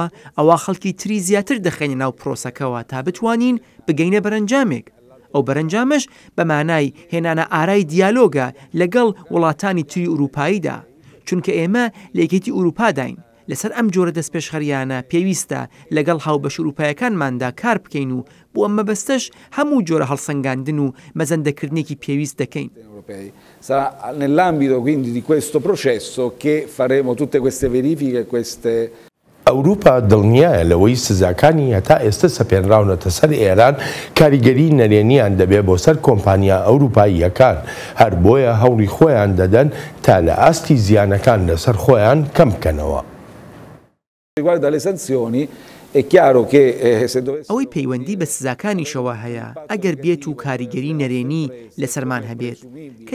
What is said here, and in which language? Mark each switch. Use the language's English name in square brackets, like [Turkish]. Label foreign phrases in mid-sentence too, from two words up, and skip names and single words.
[Central Kurdish] ئەوە خەڵکی تری زیاتر دەخێنە ناو پرۆسەکەەوە تا بتوانین بگەینە بەرەنجامێک ئەو بەرەنجامش بە مانای هێنانە ئارای دیالۆگە لەگەڵ وڵاتانی تری ئوروپاییدا چونکە ئێمە لە یەکێتی ئوروپاداین لەسەر ئەم جۆرە دەستپێشخەریانە پێویستە لەگەڵ هاوبەش ئوروپایەکانماندا کار بکەین و بۆ ئەمە بەستەش هەموو جۆرە هەڵسەنگاندن و مەزەندەکردنێکی پێویست دەکەین. [Italian] Sarà nell'ambito quindi di questo processo che faremo tutte queste verifiche, queste [Central Kurdish] ئەوروپا دڵنیایە لەوەی سزاکانی هەتا ئێستا سەپێنراونەتە سەر ئێران کاریگەری نەرێنیان دەبێت بۆ سەر کۆمپانیا ئەوروپاییەکان هەر بۆیە هەوڵی خۆیان دەدەن تا لە ئاستی زیانەکان لەسەر خۆیان کەم بکەنەوە. ئەوەی پەیوەندی بە سزاکانیشەوە هەیە ئەگەر بێت و کاریگەری نەرێنی لەسەرمان هەبێت کە